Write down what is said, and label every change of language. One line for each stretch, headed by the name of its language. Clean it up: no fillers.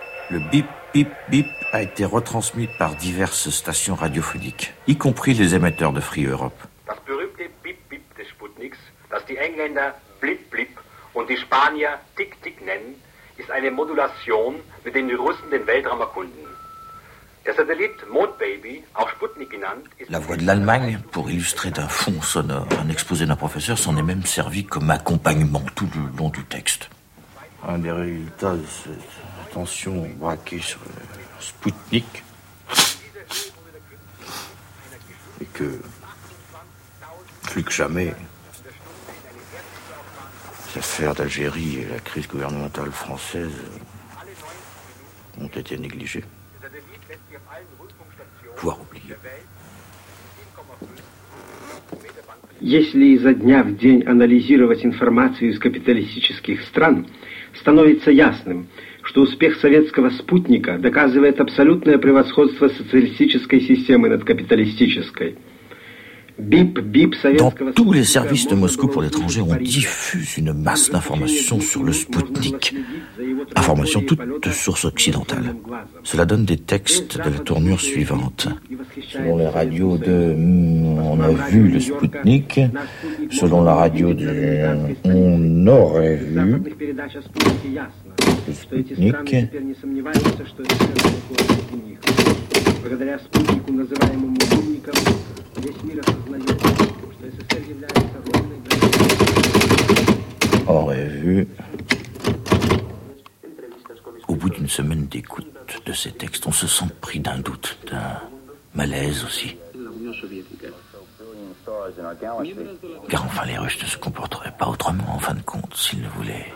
French: Le bip, bip, bip a été retransmis par diverses stations radiophoniques, y compris les émetteurs de Free Europe.
German: Das berühmte bip, bip des Sputniks, das die Engländer blip, blip und die Spanier tick, tick nennen, ist eine Modulation, mit der die Russen den Weltraum erkunden. Der Satellit Mondbaby, auch Sputnik genannt, ist...
French: La voix de l'Allemagne, pour illustrer d'un fond sonore un exposé d'un professeur, s'en est même servi comme accompagnement tout le long du texte. Un des résultats de cette... Attention, braqué sur le Sputnik. Et que, plus que jamais, l'affaire d'Algérie et la crise gouvernementale française ont été négligées, voire oubliées.
Russian: Если изо дня в день анализировать информацию из капиталистических стран, становится ясным, что успех советского спутника доказывает абсолютное превосходство социалистической системы над капиталистической. Бип-бип советского...
French: Dans tous les services de Moscou pour l'étranger, on diffuse une masse d'informations sur le Spoutnik. Informations toutes de source occidentale. Cela donne des textes de la tournure suivante. Selon la radio de... On a vu le Spoutnik. Selon la radio de... On aurait vu...
Russian: Спутник. Благодаря спутнику, называемому спутником, весь мир осознает, что СССР является родиной для...
French: Aurait vu... Au bout d'une semaine d'écoute de ces textes, on se sent pris d'un doute, d'un malaise aussi. Car enfin, les Russes ne se comporteraient pas autrement, en fin de compte, s'ils le voulaient.